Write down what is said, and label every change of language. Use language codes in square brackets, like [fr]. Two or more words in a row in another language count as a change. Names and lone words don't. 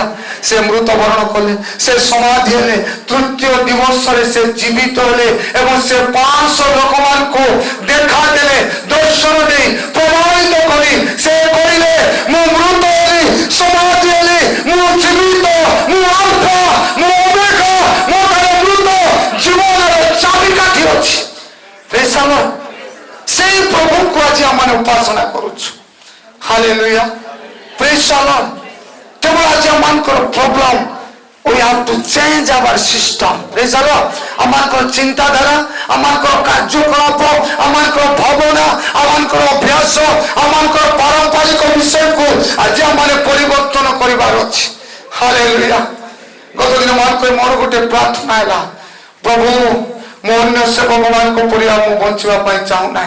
[or] ସେ ମୃତ୍ୟୁବରଣ କଲେ, ସେ ସମାଧି ହେଲେ, ତୃତୀୟ ଦିବସରେ ସେ ଜୀବିତ ହେଲେ ଏବଂ ସେ 500 ଲୋକମାନଙ୍କୁ ଦେଖାଦେଲେ, ଦର୍ଶନ ଦେଇ ପ୍ରମାଣିତ କରି ସେ କହିଲେ ମୁଁ ମୃତ ହେଲି, ସମାଧି ହେଲି, ମୁଁ ଜୀବିତ, ମୁଁ ଆଲଫା, ମୁଁ ଓମେଗା, ମୋ ଠାରେ ମୃତ ଜୀବନର ଚାବିକାଠି ଅଛି। [en] praise the Lord. [or] ସେଇ ପ୍ରଭୁଙ୍କୁ ଆଜି ଆମେ ଉପାସନା କରୁଛୁ। ହାଲେଲୁୟା। [en] praise the Lord. [or] କେବଳ ଆଜି ଆମମାନଙ୍କର ପ୍ରୋବ୍ଲେମ, [en] we have to change our system. praise the Lord. [or] ଆମମାନଙ୍କର ଚିନ୍ତାଧାରା, ଆମମାନଙ୍କର କାର୍ଯ୍ୟକଳାପ, ଆମମାନଙ୍କର ଭାବନା, ଆମମାନଙ୍କର ଅଭ୍ୟାସ, ଆମମାନଙ୍କର ପାରମ୍ପରିକ ବିଷୟକୁ ଆଜି ଆମେ ପରିବର୍ତ୍ତନ କରିବାର ଅଛି। ହାଲେଲୁୟା। ଗତ ଦିନ ମୋର ଗୋଟେ ପ୍ରାର୍ଥନା ହେଲା, ପ୍ରଭୁ ମୁଁ ଅନ୍ୟ ସେବକମାନଙ୍କ ପରି ମୁଁ ବଞ୍ଚିବା ପାଇଁ ଚାହୁଁନାହିଁ।